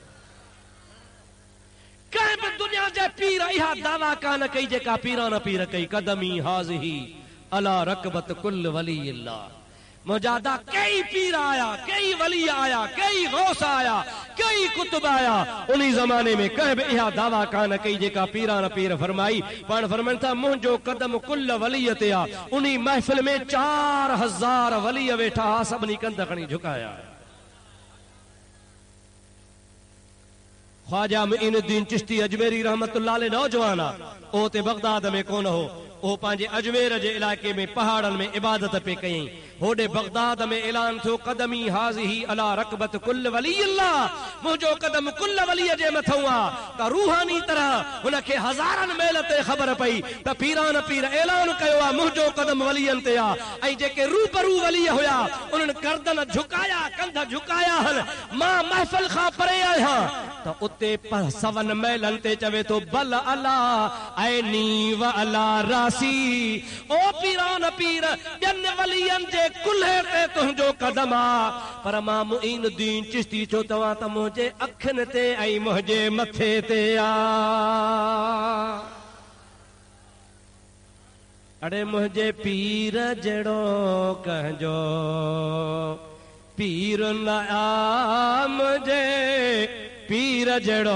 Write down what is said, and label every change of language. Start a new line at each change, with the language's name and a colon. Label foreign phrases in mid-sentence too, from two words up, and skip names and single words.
Sindhi: कंहिं बि दुनिया जे पीर इहा दावा कान कई जेका पीरान पीर कई।
Arabic: قدمي هذه على رقبة كل ولي الله.
Sindhi: मुजादा कई पीर आया, कई वली आया, कई गौस आया, कई कुतुब आया। उन्हीं जमाने में कंहिं बि इहा दावा कान कई जेका पीरान पीर फरमाई। पाण फरमाइनि था मुंहिंजो कदम कुल वलीअ ते आहे। उन्हीं महफ़िल में 4000 वली वेठा, सभिनी कंध खणी झुकाया। ख्वाजा मुईनुद्दीन चिश्ती अजमेरी रहमतुल्लाह अलैह नौजवान आ, ओ ते बगदाद में कोन हो। ओ पंहिंजे अजमेर जे इलाके में पहाड़नि में इबादत पे कयईं। होॾे बगदाद में ऐलान थियो
Arabic: قدمي هذه على رقبة كل ولي الله.
Sindhi: मुंहिंजो कदम कुल वलीअ जे मथां आहे। त रूहानी तरह हुनखे हज़ारनि मेल ते ख़बर पई त पीरान पीर ऐलान कयो आहे मुंहिंजो कदम वलीअनि ते आहे। ऐं जेके रूबरू वली हुया उन्हनि गर्दन झुकाया, कंध झुकाया हल। मां महफ़िल खां परे आहियां त उते सवन मेलनि ते चवे थो
Arabic: بل على عيني وعلى رأسي.
Sindhi: ओ पीरान पीर ॿियनि वलियनि जे कुल्हे ते तुंहिंजो कदम आ, पर मां मुईनुद्दीन चिश्ती छो तव्हां त मुंहिंजे अखियुनि ते ऐं मुंहिंजे मथे ते आ। अड़े मुंहिंजे पीर जहिड़ो कंहिंजो पीर न आ, मुंहिंजे पीर जहिड़ो।